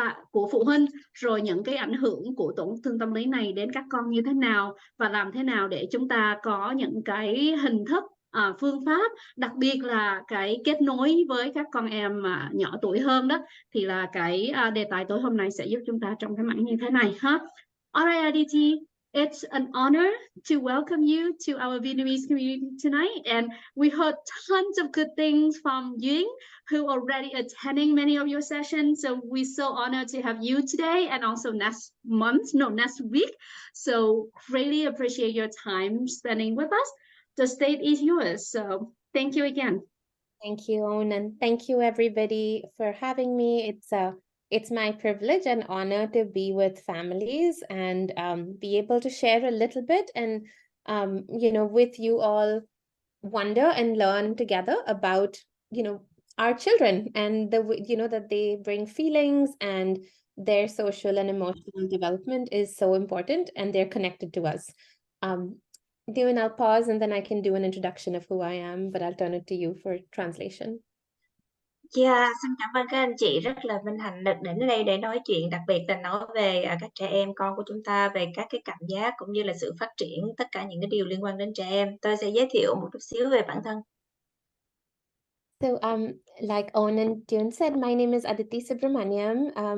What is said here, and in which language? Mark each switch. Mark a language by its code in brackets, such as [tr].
[vi] của phụ huynh, rồi những cái ảnh hưởng của tổn thương tâm lý này đến các con như thế nào, và làm thế nào để chúng ta có những cái hình thức, phương pháp, đặc biệt là cái kết nối với các con em mà nhỏ tuổi hơn đó, thì là cái đề tài tối hôm nay sẽ giúp chúng ta trong cái mảng như thế này ha. [en] Alright, Aditi, it's an honor to welcome you to our Vietnamese community tonight, and we heard tons of good things from Yuen, who already attending many of your sessions. So we're so honored to have you today, and also next week. So really appreciate your time spending with us. The stage is yours. So thank you again. Thank you, Owen, and thank you everybody for having me. It's my privilege and honor to be with families and be able to share a little bit and with you all wonder and learn together about our children and that they bring feelings, and their social and emotional development is so important, and they're connected to us. Dewan, I'll pause and then I can do an introduction of who I am, but I'll turn it to you for translation. [vi] Xin cảm ơn các anh chị, rất là vinh hạnh được đến đây để nói chuyện, đặc biệt là nói về các trẻ em con của chúng ta, về các cái cảm giác cũng như là sự phát triển, tất cả những cái điều liên quan đến trẻ em. Tôi sẽ giới thiệu một chút xíu về bản thân. [en] So, like Owen and Dewan said, my name is Aditi Subramaiam.